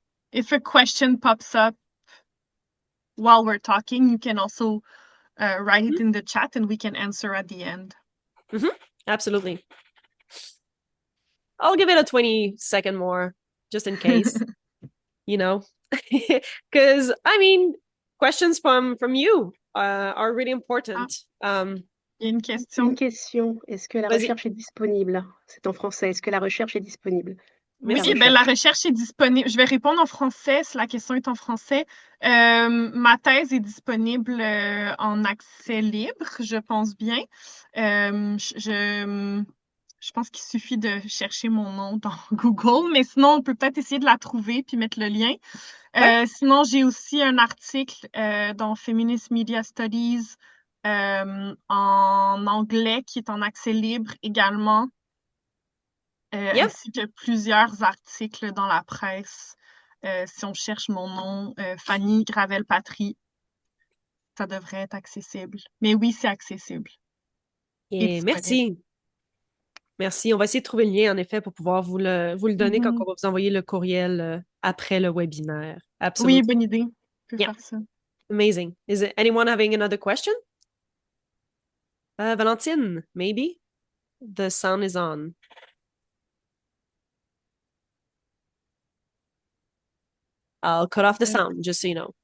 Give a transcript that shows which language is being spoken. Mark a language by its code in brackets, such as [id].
[en] if a question pops up while we're talking, you can also write it in the chat and we can answer at the end. Absolutely. I'll give it a 20-second more, just in case, because questions from you are really important. [fr] Il y a une question. Une question. Est-ce que la Vas-y. recherche est disponible? C'est en français. Est-ce que la recherche est disponible? Oui, Merci. la recherche est disponible. Je vais répondre en français si la question est en français. Ma thèse est disponible en accès libre, je pense bien. Je pense qu'il suffit de chercher mon nom dans Google, mais sinon, on peut peut-être essayer de la trouver puis mettre le lien. Ouais. Sinon, j'ai aussi un article dans Feminist Media Studies en anglais qui est en accès libre également. [en] Yep. [fr] Ainsi que plusieurs articles dans la presse. Si on cherche mon nom, Fanny Gravel-Patry, ça devrait être accessible. Mais oui, c'est accessible. Et merci. Merci. On va essayer de trouver le lien, en effet, pour pouvoir vous le donner quand on va vous envoyer le courriel après le webinaire. Absolument. Oui, bonne idée. On peut faire ça. [en] Amazing. Is it anyone having another question? Valentine, maybe? The sound is on. I'll cut off the sound, just so you know.